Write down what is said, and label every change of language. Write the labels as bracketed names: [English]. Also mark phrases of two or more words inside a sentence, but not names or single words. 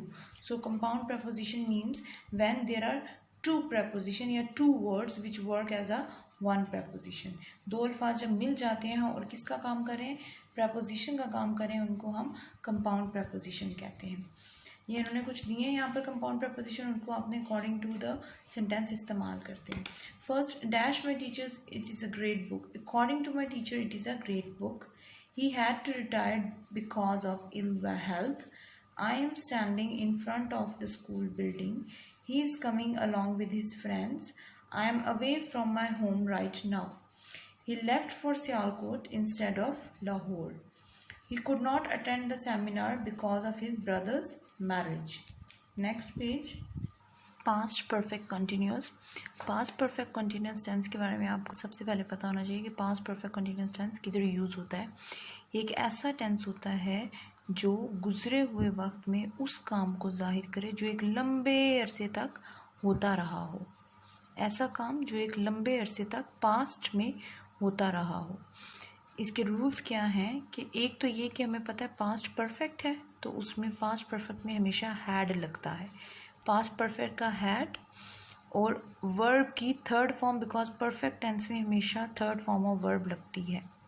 [English] so compound preposition means when there are two preposition या two words which work as a one preposition। [Urdu] دو الفاظ جب مل جاتے ہیں اور کس کا کام کریں، پریپوزیشن کا کام کریں، ان کو ہم [English] compound preposition [Urdu] کہتے ہیں. یہ انہوں نے کچھ دیے ہیں یہاں پر [English] compound preposition, [Urdu] ان کو آپ نے [English] according to the sentence [Urdu] استعمال کرتے ہیں. [English] first, dash my teachers it is a great book, according to my teacher it is a great book, he had to retire because of ill health, I am standing in front of the school building, he is coming along with his friends, I am away from my home right now. He left for Sialkot instead of Lahore. He could not attend the seminar because of his brother's marriage. Next page. Past perfect continuous. Past perfect continuous tense [Urdu] کے بارے میں آپ کو سب سے پہلے پتا ہونا چاہیے کہ [English] past perfect continuous tense [Urdu] کدھر یوز ہوتا ہے. یہ ایک ایسا ٹینس ہوتا ہے جو گزرے ہوئے وقت میں اس کام کو ظاہر کرے جو ایک لمبے عرصے تک ہوتا رہا ہو، ایسا کام جو ایک لمبے عرصے تک پاسٹ میں ہوتا رہا ہو. اس کے رولز کیا ہیں کہ ایک تو یہ کہ ہمیں پتا ہے [English] past perfect [Urdu] ہے، تو اس میں [English] past perfect [Urdu] میں ہمیشہ ہیڈ لگتا ہے, [English] past perfect [Urdu] کا ہیڈ، اور ورب کی [English] third form, because perfect tense [Urdu] میں ہمیشہ [English] third form of verb [Urdu] لگتی ہے.